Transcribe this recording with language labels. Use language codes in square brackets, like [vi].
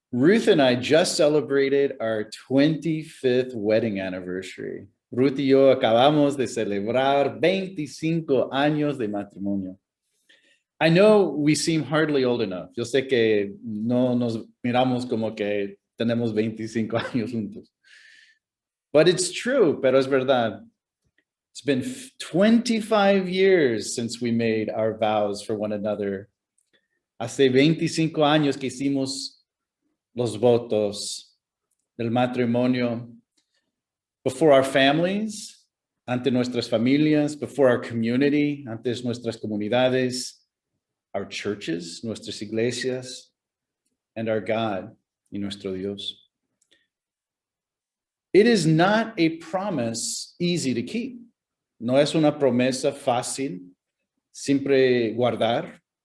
[en] Ruth and I just celebrated our 25th wedding anniversary. [es] Ruth y yo acabamos de celebrar 25 años de matrimonio. [en] I know we seem hardly old enough. [es] Yo sé que no nos miramos como que tenemos 25 años juntos. [en] But it's true, [es] pero es verdad. [en] It's been 25 years since we made our vows for one another. [es] Hace 25 años que hicimos los votos del matrimonio [en] before our families, [es] ante nuestras familias, [en] before our community, [es] ante nuestras comunidades, [en] our churches, [es] nuestras iglesias, [en] and our God, [es] y nuestro Dios. [en] It is not a promise easy to keep. [es] No es una promesa fácil, siempre guardar.